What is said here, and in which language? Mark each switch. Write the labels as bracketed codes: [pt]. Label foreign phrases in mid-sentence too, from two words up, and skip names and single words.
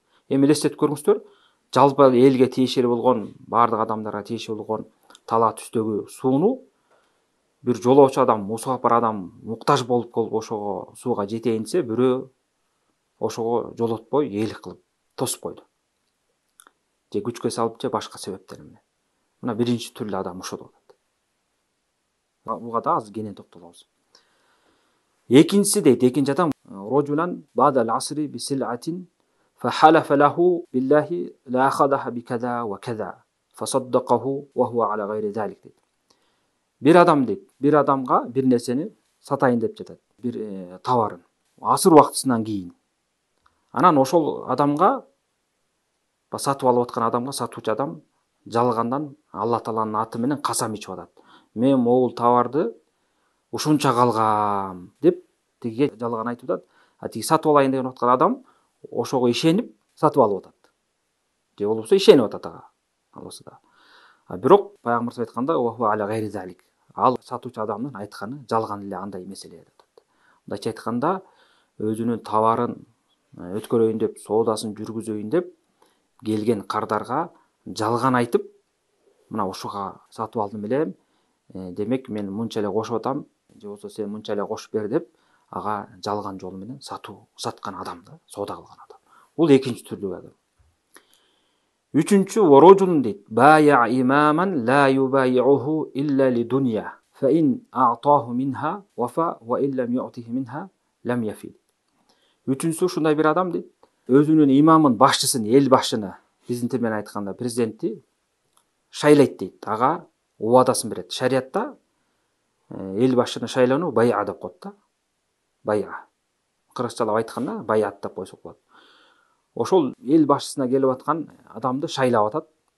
[ky] Эми элестетип көрүңүздөр, жалпы элге тиешелүү болгон, бардык адамдарга тиешелүү болгон талаа түстөгү сууну бир жолоочу адам, мусафир адам муктаж болуп ошого сууга жетейин десе, бирөө ошого жолотпой, ээлик кылып тосуп койду. Же күчкө салып, же башка себептер менен. Мына биринчи түрлүү адам ошол болот. Буга да азыр кенен токтолобуз. Экинчиси дейт, экинчи адам [ar] رجل بايع بعد العصر بسلعة فحلف له بالله لأخذها بكذا وكذا فصدقه وهو على غير ذلك [ky] дейт. Бир адам дейт, бир адамга бир нерсени сатайын деп жатат, бир товарын. Асыр убактысынан кийин. Анан ошол адамга, сатып алып аткан адамга сатуучу адам жалгандан Алла Тааланын аты менен касам ичип атат. Мен могул товарды ушунча калгам деп тиги жалган айтып атат. Тиги сатып алайын деп аткан адам ошого ишенип сатып алып атат. Же болбосо ишенип атат ага. Албаса да. Бирок пайгамбар айтканда [ar] وهو على غير ذلك. [ky] Ал сатуучу адамдын айтканы жалган эле андай меселе деп атат. Мындайча айтканда, өзүнүн товарын өткөрөйүн деп, соодасын жүргүзөйүн деп келген кардарга жалган айтып, мына ушуга сатып алдым элем, демек мен мынча эле кошуп атам, же болбосо сен мынча эле кошуп бер деп, ага жалган жол менен саткан адам да, соода кылган адам. Бул экинчи түрдүү адам. Үчүнчү ворожун дейт, [ar] بايع إماما لا يبايعه إلا لدنيا فإن أعطاه منها وفى وإن لم يعطه منها لم يف. [ky] Үчүнчүсү ушундай бир адам дейт, өзүнүн имамын, башчысын, эл башчыны, биздин тил менен айтканда президентти шайлайт дейт. Ага убадасын берет. Шариятта эл башчыны шайлоону байа деп коет да. Байа. Кыргызчалап айтканда баят деп койсок болот. Ошол эл башчысына келип аткан адамды шайлап атат.